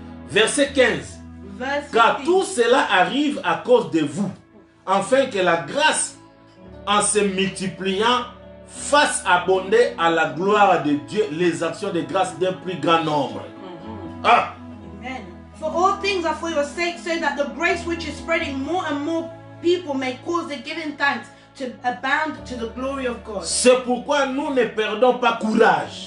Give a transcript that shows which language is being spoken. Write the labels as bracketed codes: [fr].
[fr] Verset 15. Car tout cela arrive à cause de vous, afin que la grâce, en se multipliant, fasse abonder à la gloire de Dieu les actions de grâce d'un plus grand nombre. Ah. Amen. [en] For all things are for your sake, so that the grace which is spreading more and more people may cause the giving thanks to abound to the glory of God. [fr] C'est pourquoi nous ne perdons pas courage.